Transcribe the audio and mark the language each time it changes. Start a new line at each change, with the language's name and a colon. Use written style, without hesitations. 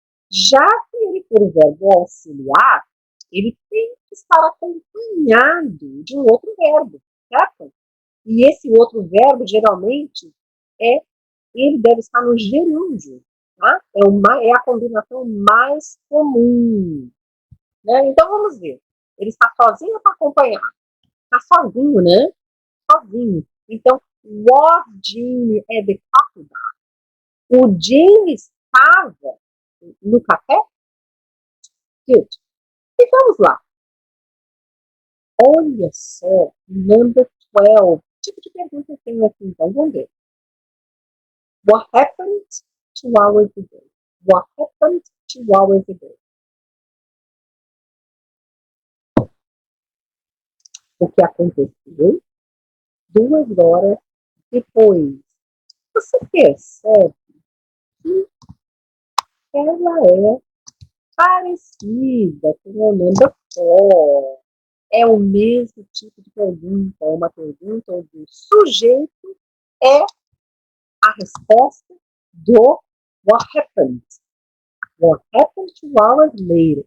Portuguese: Já se ele for o verbo auxiliar, ele tem que estar acompanhado de um outro verbo, certo? E esse outro verbo, geralmente, ele deve estar no gerúndio, tá? É a combinação mais comum. Né? Então, vamos ver. Ele está sozinho para acompanhar? Está sozinho, né? Sozinho. Então,
English: was Jimmy at the coffee bar?
Portuguese: O Jimmy estava no café?
English: Good.
Portuguese: E vamos lá. Olha só,
English: number 12.
Portuguese: Que tipo de pergunta eu tenho aqui, então? Vamos ver.
English: What happened 2 hours ago? What happened 2 hours ago?
Portuguese: O que aconteceu 2 horas depois? Você percebe que ela é parecida com o
English: number 4.
Portuguese: É o mesmo tipo de pergunta, é uma pergunta onde o sujeito é a resposta do
English: what happened. What happened 2 hours later?